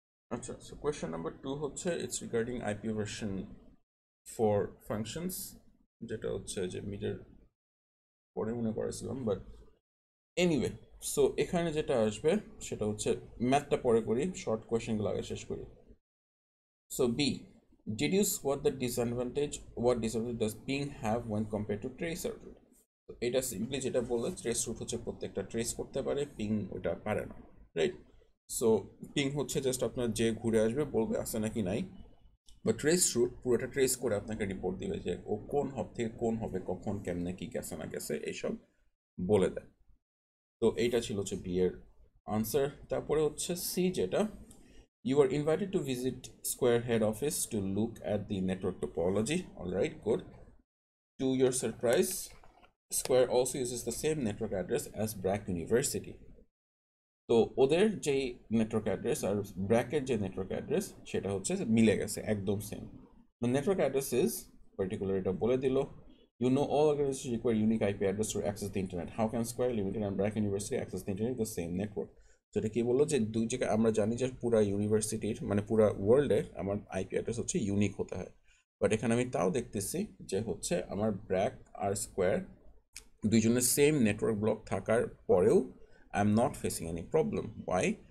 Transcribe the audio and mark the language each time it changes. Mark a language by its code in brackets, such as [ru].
[en] আচ্ছা, so question number 2 হচ্ছে it's regarding IP version 4 functions, [bn] যেটা হচ্ছে যে মিটার পরে মনে করেছিলাম, [en] But anyway. [bn] সো এখানে যেটা আসবে সেটা হচ্ছে ম্যাথটা পরে করি, শর্ট কোয়েশ্চেনগুলো আগে শেষ করি. [en] So B, deduce what disadvantage does ping have when compared to tracer route. [bn] তো এটা সিম্পলি যেটা বললে, ট্রেস রুট হচ্ছে প্রত্যেকটা ট্রেস করতে পারে, পিং ওটা পারে না, রাইট? সো পিং হচ্ছে জাস্ট আপনার যে ঘুরে আসবে বলবে আছে নাকি নাই, বা ট্রেস রুট পুরোটা ট্রেস করে আপনাকে রিপোর্ট দিবে যে ও কোন হব থেকে কোন হবে, কখন, কেমনে, কি গেছে না গেছে, এইসব বলে দেয়. তো এইটা ছিল হচ্ছে বি এর আনসার. তারপরে হচ্ছে সি যেটা, [en] you are invited to visit Square head office to look at the network topology. All right, good. To your surprise, Square also uses the same network address as BRAC University. [bn] তো ওদের যে network address আর ব্র্যাকের যে network address সেটা হচ্ছে মিলে গেছে, একদম same. [en] The network address is particular, [bn] এটা বলে দিল. [en] You know all organizations require unique IP address to access the internet. How can Square Limited and BRAC University access the internet with the same network? [bn] তো এটা কি বললো যে দুই জায়গায় আমরা জানি যে পুরা ইউনিভার্সিটির মানে পুরা ওয়ার্ল্ডে আমার আইপি অ্যাড্রেস হচ্ছে ইউনিক হতে হয়, বাট এখানে আমি তাও দেখতেছি যে হচ্ছে আমার ব্র্যাক আর স্কোয়ার দুইজনের সেম নেটওয়ার্ক ব্লক থাকার পরেও [en] I am not facing any problem. Why?